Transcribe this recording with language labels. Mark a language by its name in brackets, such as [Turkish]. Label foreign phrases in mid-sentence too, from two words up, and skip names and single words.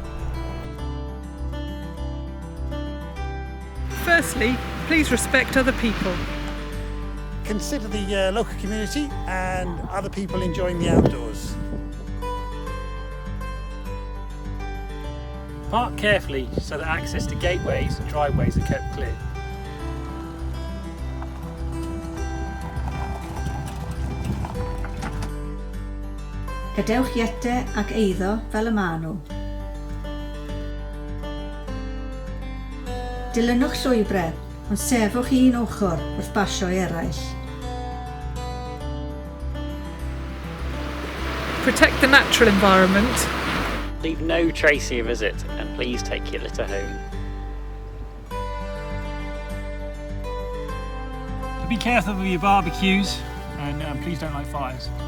[English] Firstly, please respect other people. Consider the local community and other people enjoying the outdoors. Park carefully so that access to gateways and driveways are kept clear. [Welsh] Gadewch iete ac eiddo fel y maen nhw. Dilynwch llwybrau, ond sefwch un ochr wrth basio i eraill. [English] Protect the natural environment. Leave no trace of your visit and please take your litter home. Be careful with your barbecues and please don't light fires.